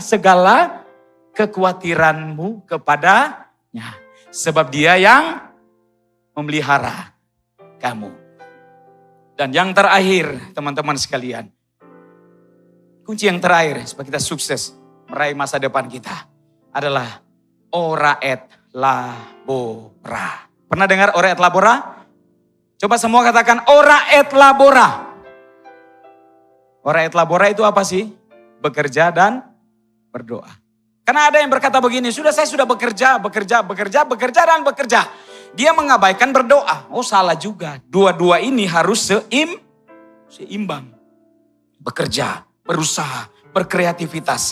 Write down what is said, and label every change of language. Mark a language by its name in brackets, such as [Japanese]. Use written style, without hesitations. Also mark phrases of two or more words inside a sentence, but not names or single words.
[Indonesian] Serahkanlah segala kekhawatiranmu kepadanya. Sebab dia yang memelihara kamu. Dan yang terakhir, teman-teman sekalian. Kunci yang terakhir supaya kita sukses meraih masa depan kita adalah [Latin] ora et labora. [Indonesian] Pernah dengar [Latin] ora et labora? [Indonesian] Coba semua katakan [Latin] ora et labora. Ora et labora [Indonesian] itu apa sih? Bekerja dan berdoa. Karena ada yang berkata begini, saya sudah bekerja dan bekerja. Dia mengabaikan berdoa. Oh salah juga. Dua-dua ini harus seimbang. Bekerja, berusaha, berkreativitas.